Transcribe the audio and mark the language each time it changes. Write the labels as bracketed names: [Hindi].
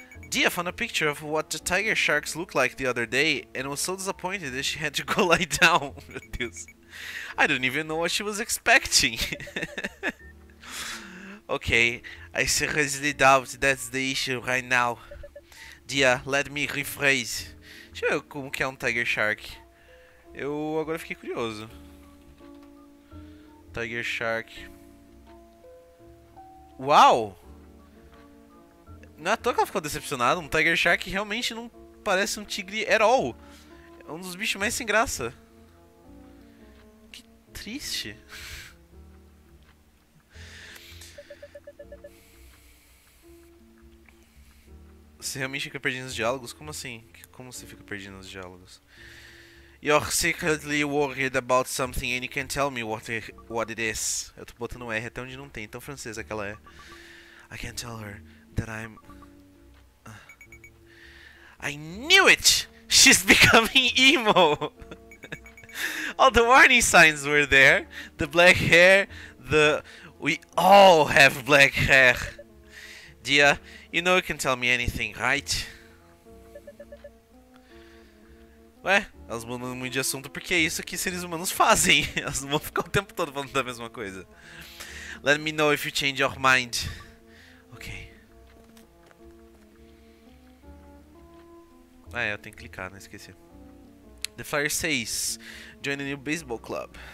[English] Dia found a picture of what the tiger sharks looked like the other day and was so disappointed that she had to go lie down. [Portuguese] Meu Deus. [English] I don't even know what she was expecting. Okay, I seriously doubt that's the issue right now. Dia, let me rephrase. [Portuguese] Deixa eu ver como que é um tiger shark. Eu agora fiquei curioso. [English] Tiger shark. [Portuguese] Uau! Não é à toa que ela ficou decepcionada. Um tiger shark realmente não parece um tigre [English] at all. [Portuguese] É um dos bichos mais sem graça. Que triste. Você realmente fica perdido nos diálogos? Como assim? Como você fica perdido nos diálogos? [English] You're secretly worried about something and you can't tell me what it is. [Portuguese] Eu tô botando um R até onde não tem, tão francesa que ela é. [English] I can't tell her that I'm... I knew it! She's becoming emo! All the warning signs were there. The black hair, we all have black hair. Dia, you know you can tell me anything, right? [Portuguese] Ué, elas mudam muito de assunto porque é isso que seres humanos fazem. Elas não vão ficar o tempo todo falando da mesma coisa. [English] Let me know if you change your mind. Ok. [Portuguese] Ah, é, eu tenho que clicar, não esqueci. [English] The flyer says, join a new baseball club.